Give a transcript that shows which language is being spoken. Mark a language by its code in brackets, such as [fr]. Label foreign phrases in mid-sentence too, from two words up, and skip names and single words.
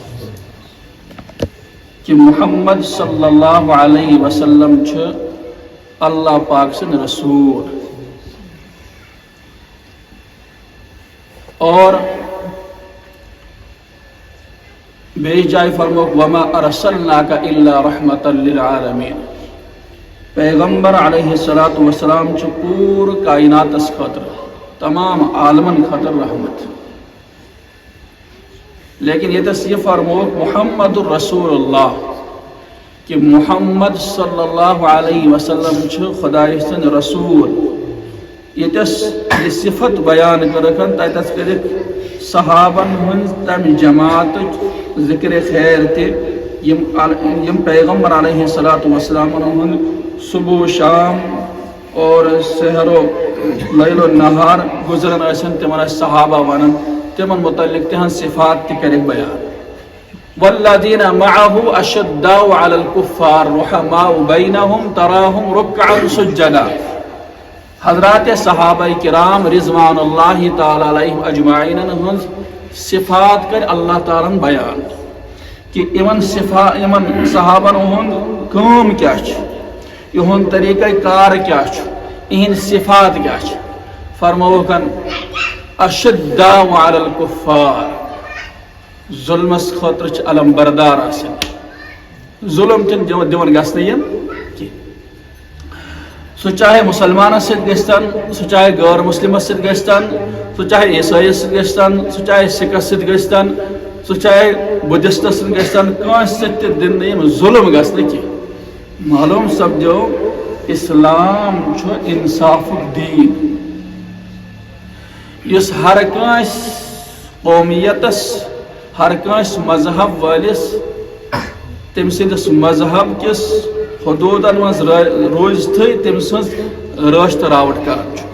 [ks] کہ محمد صلی اللہ علیہ وسلم اللہ پاک سن رسول اور بے جائے فرمو [ar] وما ارسلناک الا رحمتا للعالمین [ks] پیغمبر علیہ السلام پور کائنات اس خطر تمام عالمن خطر رحمت لیکن یہ تصیح فرموک محمد الرسول اللہ کہ محمد صلی اللہ علیہ وسلم خدای سن رسول یہ صفت بیان کرکن تیتس کرک صحابن ہن تم جماعت ذکر خیر تے یم پیغمبر علیہ السلام ہن صبح شام اور سحر و لیل و نہار گزرن ایسن تمہارا صحابہ ونن تمن متعلق تہن صفات تی کرک بیان [ar] والذین معه اشداء علی الکفار رحماء بینہم تراہم رکعا سجدا. [ks] حضرات صحابہ کرام رضوان اللہ تعالی علیہم اجمعین ہنز صفات کر اللہ تعالیٰ بیان کہ امن صحابن ہند کام کیا یہن طریقہ کار کیا اہند صفات کیا فرموکن [ar] اشداء علی الکفار [ks] ظلمس خاطر علم بردار آسن ظلم چن دون گھن کی سو چاہے مسلمان ست گستن سو چاہے غیر مسلم ست گستن سو چاہے عیسائی ست گستن سو چاہے سکھ ست گستن سو چاہے بدھسٹ ست گستن کانس ست دن نیم ظلم گژھنہٕ کینٛہہ. معلوم سپدیو اسلام چھُ انصافُک دیٖن یُس ہر کٲنٛسہِ قومیتس ہر کٲنٛسہِ مذہب وٲلِس تٔمۍ سٕنٛدِس مذہب کِس حدوٗدن منٛز روزتھٕے تٔمۍ سٕنٛز رٲچھ تہٕ راوٹ کران چھُ.